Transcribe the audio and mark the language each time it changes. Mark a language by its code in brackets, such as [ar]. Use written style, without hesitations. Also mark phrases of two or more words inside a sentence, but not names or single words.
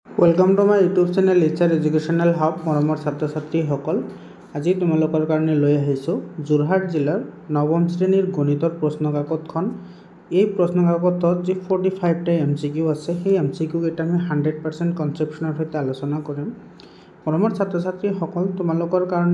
[en] welcome to my YouTube channel [as] इचार एजुकेशनल हब मरমৰ ছাত্ৰ ছাত্ৰীসকল আজি তোমালোকৰ কাৰণে লৈ আহিছো যোৰহাট জিলাৰ নৱম শ্ৰেণীৰ গণিতৰ প্ৰশ্ন কাকতখন এই প্ৰশ্ন কাকতত যে 45 টা এমসিকিউ আছে সেই এমসিকিউ এটা আমি 100% কনসেপচনৰ সৈতে আলোচনা কৰিম মৰমৰ ছাত্ৰ ছাত্ৰীসকল তোমালোকৰ কাৰণে